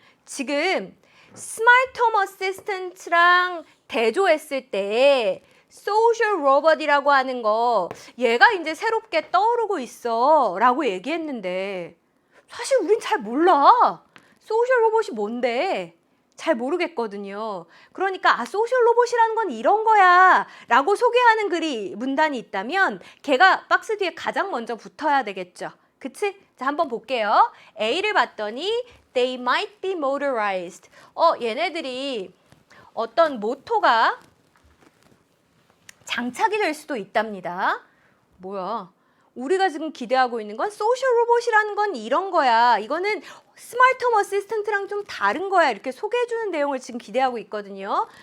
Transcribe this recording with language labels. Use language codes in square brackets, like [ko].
[ko] 지금 스마트 홈 어시스턴트랑 대조했을 때 소셜 로봇이라고 하는 거 얘가 이제 새롭게 떠오르고 있어 라고 얘기했는데 사실 우린 잘 몰라. 소셜 로봇이 뭔데? 잘 모르겠거든요. 그러니까 소셜 로봇이라는 건 이런 거야 라고 소개하는 글이 문단이 있다면 걔가 박스 뒤에 가장 먼저 붙어야 되겠죠. 그치? 자, 한번 볼게요. A를 봤더니 [en] they might be motorized. [ko] 얘네들이 어떤 모터가 장착이 될 수도 있답니다. 뭐야? 우리가 지금 기대하고 있는 건 소셜 로봇이라는 건 이런 거야. 이거는 스마트 홈 어시스턴트랑 좀 다른 거야. 이렇게 소개해주는 내용을 지금 기대하고 있거든요.